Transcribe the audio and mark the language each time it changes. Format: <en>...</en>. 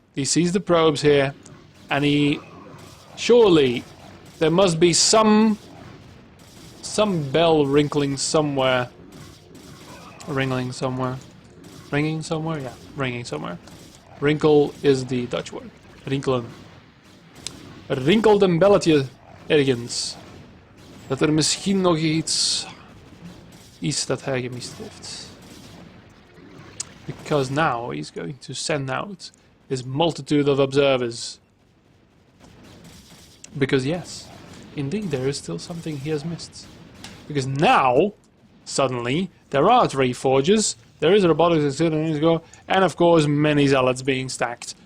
<en>He sees the probes here, and he... Surely, there must be some bell wrinkling somewhere. Ringling somewhere. Ringing somewhere? Yeah, ringing somewhere. Wrinkle is the Dutch word.</en> <nl>Rinkelen. Rinkelt een belletje ergens. Dat misschien nog iets is dat hij gemist heeft.</nl> <en>Because now he's going to send out his multitude of observers. Because yes, indeed there is still something he has missed. Because now, suddenly, there are 3 forges. There is robotics, and of course many zealots being stacked.</en>